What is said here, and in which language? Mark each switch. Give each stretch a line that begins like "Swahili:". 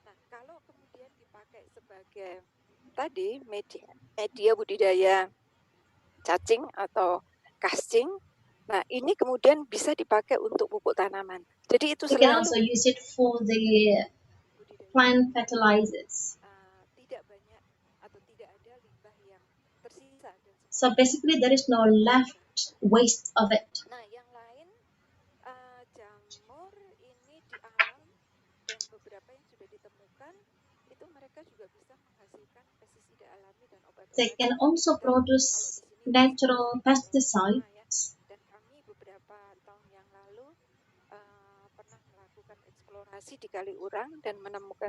Indonesian: Kalau kemudian dipakai sebagai tadi media budidaya cacing atau casting, nah ini kemudian bisa dipakai untuk pupuk tanaman. Jadi itu
English: We can also use it for the plant fertilizers.
Indonesian: Tidak banyak atau tidak ada limbah yang tersisa.
English: So basically there is no left waste of it.
Indonesian: Nah yang lain jamur ini di alam dan beberapa yang sudah ditemukan itu mereka juga bisa menghasilkan pestisida alami dan obat-obatan.
English: They can also produce natural pesticides.
Indonesian: Dan kami beberapa tahun yang lalu pernah melakukan eksplorasi di Kaliurang dan menemukan